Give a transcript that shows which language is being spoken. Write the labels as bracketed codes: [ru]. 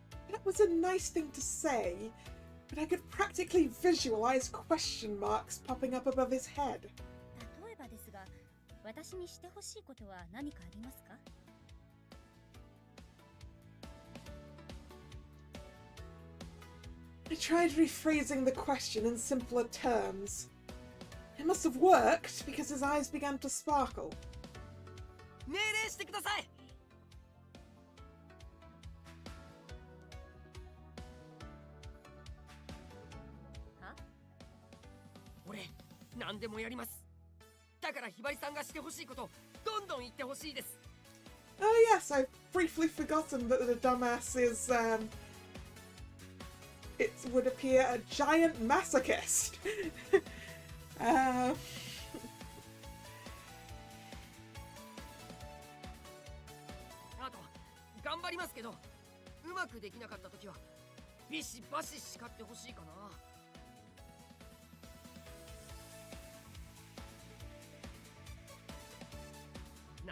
[en] That was a nice thing to say, but I could practically visualize question marks popping up above his head. [ja] 例えばですが、私にしてほしいことは何かありますか? [en] I tried rephrasing the question in simpler terms. It must have worked because his eyes began to sparkle. [ja] 命令してください。は？俺、何でもやります。だからひばりさんがしてほしいこと、どんどん言ってほしいです。 [en] Oh yes, I've briefly forgotten that the dumbass is, it would appear a giant masochist. [ja] あと、頑張りますけど、うまくできなかったときは、ビシバシ叱ってほしいかな。